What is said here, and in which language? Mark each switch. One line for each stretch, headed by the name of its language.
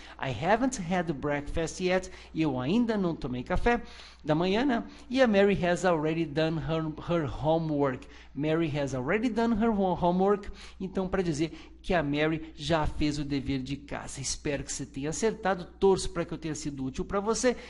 English: I haven't had breakfast yet.
Portuguese: E eu ainda não tomei café da manhã, né?
English: E a Mary has already done her homework. Mary has already done her homework.
Portuguese: Então, para dizer que a Mary já fez o dever de casa. Espero que você tenha acertado. Torço para que eu tenha sido útil para você.